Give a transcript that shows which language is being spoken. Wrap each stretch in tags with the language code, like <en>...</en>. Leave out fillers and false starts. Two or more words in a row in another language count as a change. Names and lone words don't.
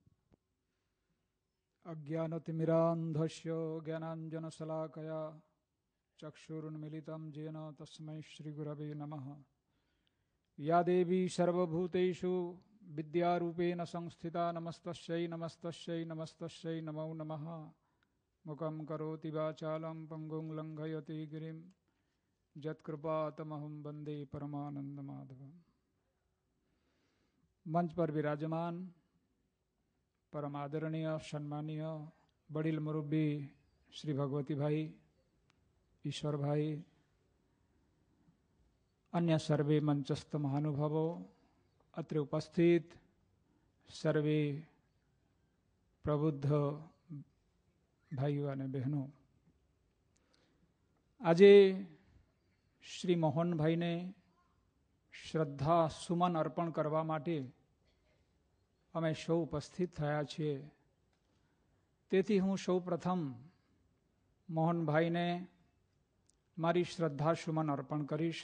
<sa>અજ્ઞાનતિમિરાંધસ્ય જ્ઞાનાંજનશલાકયા ચક્ષુરુન્મિલિतं येन તસ્મૈ શ્રીગુરવે નમઃ. યા દેવી સર્વભૂતેષુ વિદ્યારૂપેણ સંસ્થિતા નમસ્તસ્यै નમસ્તસ્यै નમસ્તસ્यै નમો નમઃ. મુખં કરોતિ વાચાલં પંગું લંઘયતિ ગિરિં यत्कृपातमहं वन्दे परमानंदमाधवम्.</sa> <hi>मंच पर विराजमान परम आदरणीय सम्मानीय वडील मुरब्बी श्री भगवती भाई, ईश्वर भाई, अन्य सर्वे मंचस्थ महानुभावो, अत्र उपस्थित सर्वे प्रबुद्ध भाइयों</hi> <gu>અને બહેનો, આજે શ્રી મોહનભાઈને શ્રદ્ધા સુમન અર્પણ કરવા માટે અમે સૌ ઉપસ્થિત થયા છીએ. તેથી હું સૌ પ્રથમ મોહનભાઈને મારી શ્રદ્ધા સુમન અર્પણ કરીશ.</gu>